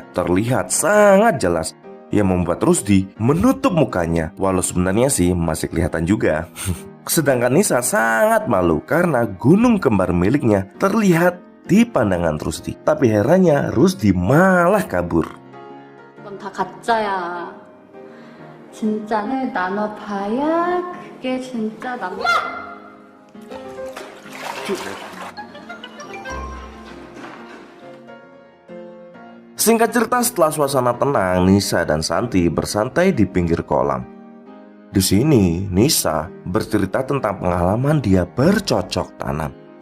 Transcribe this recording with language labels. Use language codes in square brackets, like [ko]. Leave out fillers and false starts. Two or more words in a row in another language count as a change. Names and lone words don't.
[id] Terlihat sangat jelas yang membuat Rusty menutup mukanya, walau sebenarnya sih masih kelihatan juga. Sedangkan Nisa sangat malu karena gunung kembar miliknya terlihat di pandangan Rusty. Tapi herannya Rusty malah kabur. [ko] 이건 다 가짜야. 진짜를 나눠봐야 그게 진짜 남자. [id] Singkat cerita, setelah suasana tenang, Nisa dan Santi bersantai di pinggir kolam. Di sini, Nisa bercerita tentang pengalaman dia bercocok tanam.